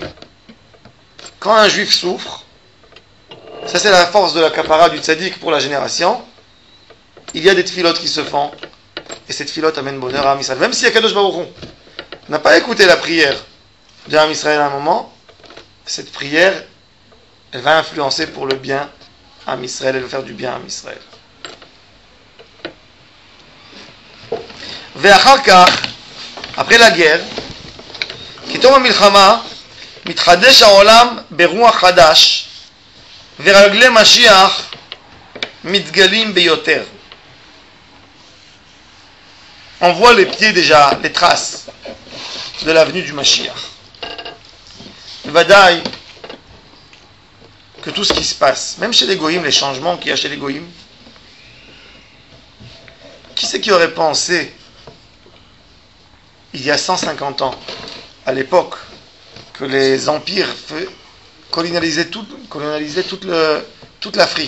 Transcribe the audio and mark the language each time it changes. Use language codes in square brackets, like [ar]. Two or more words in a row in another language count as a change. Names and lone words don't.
[fr] Quand un juif souffre, ça c'est la force de la kapara du tzaddik pour la génération, il y a des tfilotes qui se font, et ces tfilotes amènent bonheur à Am Israël. Même si Akadosh Baruch Hu n'a pas écouté la prière de Am Israël à un moment, cette prière, elle va influencer pour le bien à Am Israël, elle va faire du bien à Am Israël. [he] ואחר כך, [fr] après la guerre, [he] כתום המלחמה, מתחדש העולם ברוח חדש, ורגלי משיח מתגלים ביותר. [fr] On voit les pieds déjà, les traces de l'avenue du Mashiach. Vadaï, que tout ce qui se passe, même chez les goïms, les changements qu'il y a chez les goïms, qui c'est qui aurait pensé il y a 150 ans, à l'époque, que les empires colonialisaient toute l'Afrique?